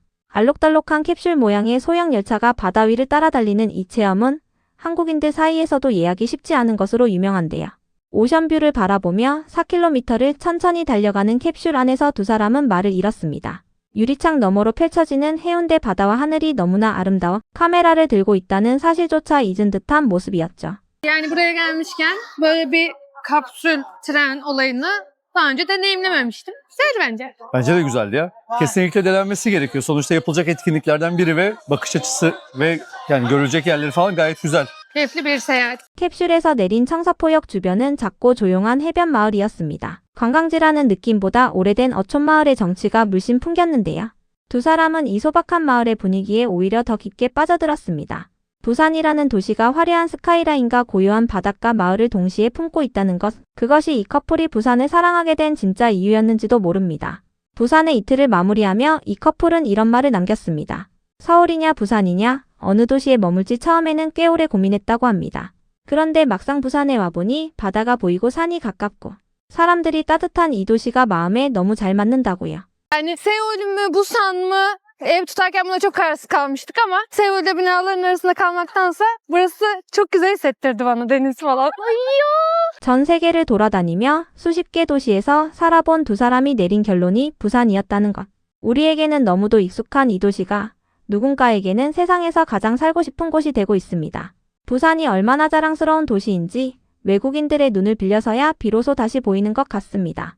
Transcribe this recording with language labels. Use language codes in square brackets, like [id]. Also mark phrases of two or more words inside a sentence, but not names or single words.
[ko] 알록달록한 캡슐 모양의 소형 열차가 바다 위를 따라 달리는 이 체험은 한국인들 사이에서도 예약이 쉽지 않은 것으로 유명한데요. 오션뷰를 바라보며 4km를 천천히 달려가는 캡슐 안에서 두 사람은 말을 잃었습니다. 유리창 너머로 펼쳐지는 해운대 바다와 하늘이 너무나 아름다워 카메라를 들고 있다는 사실조차 잊은 듯한 모습이었죠. [tr] Yani buraya gelmişken böyle bir kapsül tren olayını daha önce deneyimlememiştim. Güzel bence. Bence de güzeldi ya. Kesinlikle denenmesi gerekiyor. Sonuçta yapılacak etkinliklerden biri ve bakış açısı ve yani görülecek yerleri falan gayet güzel. Keyifli bir seyahat. [ko] 캡슐에서 내린 청사포역 주변은 작고 조용한 해변 마을이었습니다. 관광지라는 느낌보다 오래된 어촌 마을의 정취가 물씬 풍겼는데요. 두 사람은 이 소박한 마을의 분위기에 오히려 더 깊게 빠져들었습니다. 부산이라는 도시가 화려한 스카이라인과 고요한 바닷가 마을을 동시에 품고 있다는 것, 그것이 이 커플이 부산을 사랑하게 된 진짜 이유였는지도 모릅니다. 부산의 이틀을 마무리하며 이 커플은 이런 말을 남겼습니다. 서울이냐 부산이냐 어느 도시에 머물지 처음에는 꽤 오래 고민했다고 합니다. 그런데 mak상 부산에 와보니 바다가 보이고 산이 가깝고 사람들이 따뜻한 이 도시가 마음에 너무 잘 맞는다고요. [tr] Yani Seul mü, Busan mı? Ev tutarken buna çok kararsız kalmıştık ama Seul'de binaların arasında kalmaktansa burası çok güzel hissettirdi bana, deniz falan. [ko] 전 세계를 돌아다니며 수십 개 도시에서 살아본 두 사람이 내린 결론이 부산이었다는 것. 우리에게는 너무도 익숙한 이 도시가 누군가에게는 세상에서 가장 살고 싶은 곳이 되고 있습니다. 부산이 얼마나 자랑스러운 도시인지 외국인들의 눈을 빌려서야 비로소 다시 보이는 것 같습니다.